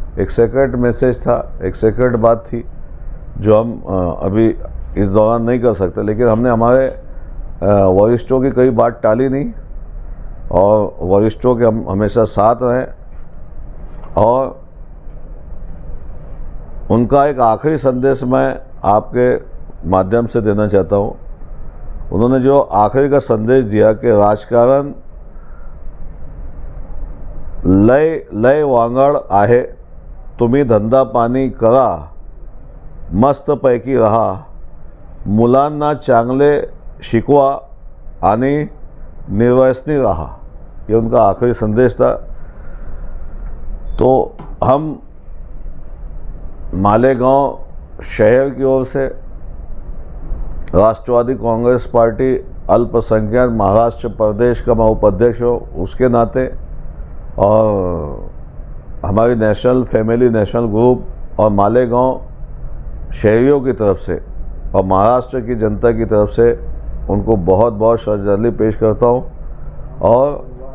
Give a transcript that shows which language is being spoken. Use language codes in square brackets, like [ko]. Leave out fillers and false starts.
[hi] एक secret message था, एक सीक्रेट बात थी जो हम अभी इस दौरान नहीं कर सकते, लेकिन हमने हमारे वरिष्ठों की कई बात टाली नहीं, और वरिष्ठों के हम हमेशा साथ रहें। और उनका एक आखिरी संदेश मैं आपके माध्यम से देना चाहता हूँ। उन्होंने जो आखिरी का संदेश दिया कि [mr] राजकारण लय वांगड आहे, तुम्ही धंदा पाणी करा, मस्तपैकी रहा, मुलांना चांगले शिकवा आणि निर्वसनी रहा। [hi] ये उनका आखिरी संदेश था। तो हम मालेगांव शहर की ओर से राष्ट्रवादी कांग्रेस पार्टी अल्पसंख्यक महाराष्ट्र प्रदेश का मैं उपाध्यक्ष हूँ, उसके नाते, और हमारी नेशनल फैमिली नेशनल ग्रुप और मालेगांव शहरियों की तरफ से और महाराष्ट्र की जनता की तरफ से उनको बहुत बहुत श्रद्धांजलि पेश करता हूँ।